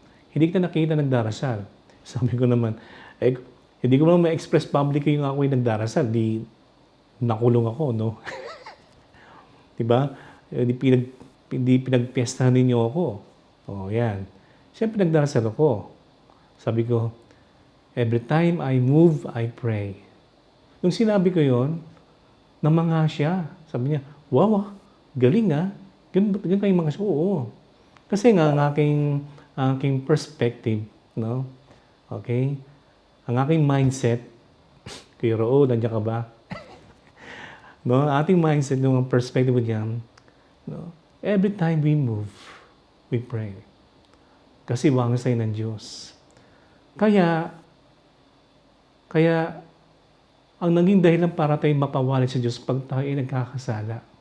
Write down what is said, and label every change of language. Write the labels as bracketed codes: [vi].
[tl] Hindi ka nakikita nagdarasal. Sabi ko naman, hindi ko naman ma-express public yung ako yung nagdarasal. Di nakulong ako, no? Di ba? Di pinagpiestahan ninyo ako. O, yan. Siyempre, nagdarasal ako. Sabi ko, [en] every time I move, I pray. [tl] Nung sinabi ko yon, namanga siya. Sabi niya, wow, galing ah. Ganun kayong mga siya. Oo. Kasi nga, ang aking perspective, no? Okay? Ang aking mindset, Kuya Roo, nandiyan ka ba? No? Ating mindset, yung perspective niyan, no? [en] Every time we move, we pray. [tl] Kasi wangis tayo ng Diyos. Kaya, ang naging dahilan para tayo mapawalit sa Diyos pag tayo ay nagkakasala.